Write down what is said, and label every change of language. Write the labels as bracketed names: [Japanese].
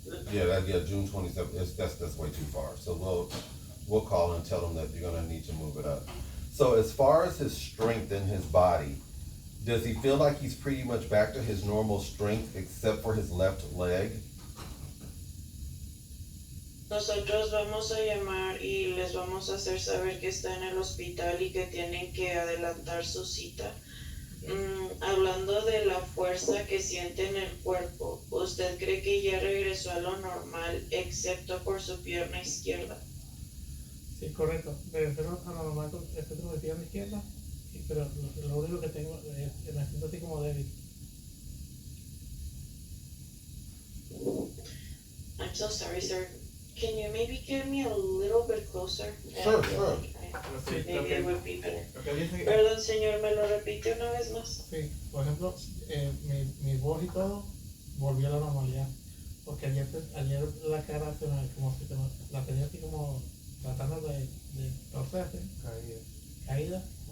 [English] Yeah, June 27th, that's way too far. So we'll call and tell them that you're gonna need to move it up. So as far as his strength in his body, does he feel like he's pretty much back to his normal strength except for his left leg? [Spanish] Nosotros vamos a llamar y les vamos a hacer saber que está en el hospital y que tienen que adelantar su cita. Hablando de la fuerza que siente en el cuerpo, ¿usted cree que ya regresó a lo normal excepto por su pierna izquierda? Sí, correcto. Regresé a lo normal con mi pierna izquierda, pero lo único que tengo es que me siento así como débil. [English] I'm so sorry, sir. Can you maybe get me a little bit closer? Sure. Maybe it would be better. [Spanish] Okay, dice que Perdón, señor, ¿me lo repite una vez más? Sí, por ejemplo, mi voz y todo volvió a la normalidad. Porque ayer la cara como si la tenía así como tratando de torcerse, caída.